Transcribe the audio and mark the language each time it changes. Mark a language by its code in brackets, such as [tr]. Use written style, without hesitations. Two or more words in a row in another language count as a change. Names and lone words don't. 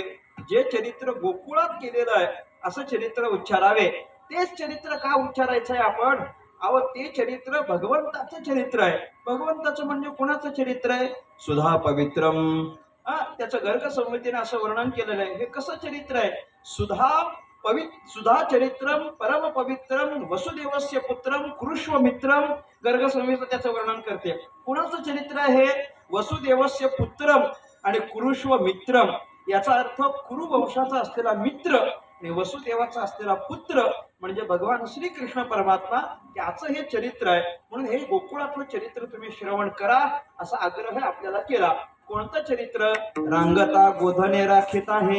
[mr] जे चरित्र गोकुळात केलेलं आहे असं चरित्र उच्चारावे. तेच चरित्र का उच्चारायचं आहे आपण? ते चरित्र भगवंताचं चरित्र आहे. भगवंताचं म्हणजे कोणाचं चरित्र आहे? [sa] सुधा पवित्रम. [mr] त्याचं गर्ग संहितेने असं वर्णन केलेलं आहे. हे कसं चरित्र आहे? [sa] सुधा चरित्रम परम पवित्रम वसुदेवस्य पुत्रम कुरुष्व मित्रम. [mr] गर्ग संहिता त्याचं वर्णन करते. कुणाचं चरित्र आहे? [sa] वसुदेवस्य पुत्रम [mr] आणि [sa] कुरुष्व मित्रम. [mr] याचा अर्थ कुरु वंशाचा असलेला मित्र आणि वसुदेवाचा असलेला पुत्र म्हणजे भगवान श्रीकृष्ण परमात्मा, त्याचं हे चरित्र आहे. म्हणून हे गोकुळातलं चरित्र तुम्ही श्रवण करा असा आग्रह आपल्याला केला. कोणतं चरित्र? रांगता गोधने राखीत आहे.